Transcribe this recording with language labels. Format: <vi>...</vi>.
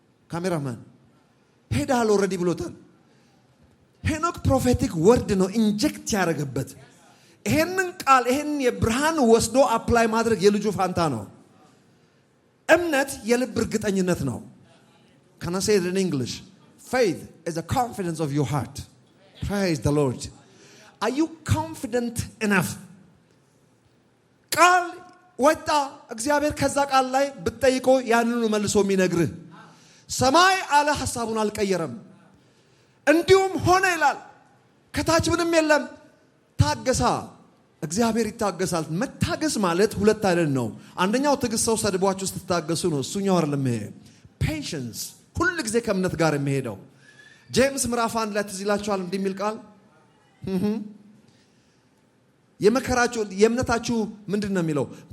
<am>ካሜራማን ሄዳል ኦልሬዲ ብሎታል። ሄኖክ ፕሮፌቲክ ወርድ ነው ኢንጀክት ያደረገበት። ይሄንን ቃል ይሄን የብርሃን ወስዶ አፕላይ ማድረግ የልጁ ፋንታ ነው። እምነት የልብ እርግጠኝነት ነው።</am> <en>Can I say it in English? Faith is a confidence of your heart. Praise the Lord. Are you confident enough?</en> <am>ቃል ወጣ። እግዚአብሔር ከዛ ቃል ላይ ብትጠይቆ ያንኑ መልሶ የሚነግርህ። ሰማይ አለ ሐሳቡን አልቀየረም። እንዲሁም ሆነ ይላል። ከታች ምንም የለም። ታገሳ። እግዚአብሔር ይታገሳል። መታገስ ማለት ሁለት አይነት ነው። አንደኛው ትዕግስት ሰው ሰድቧችሁ ስትታገሱ ነው። እሱኛው አይደለም። ይሄ ፔሽንስ ሁሉ ጊዜ ከእምነት ጋር የሚሄደው። ጄምስ ምዕራፍ 1 ላይ ትዝ ይላችኋል እንዲህ የሚል ቃል የመከራችሁ የእምነታችሁ ምንድን ነው የሚለው?</am>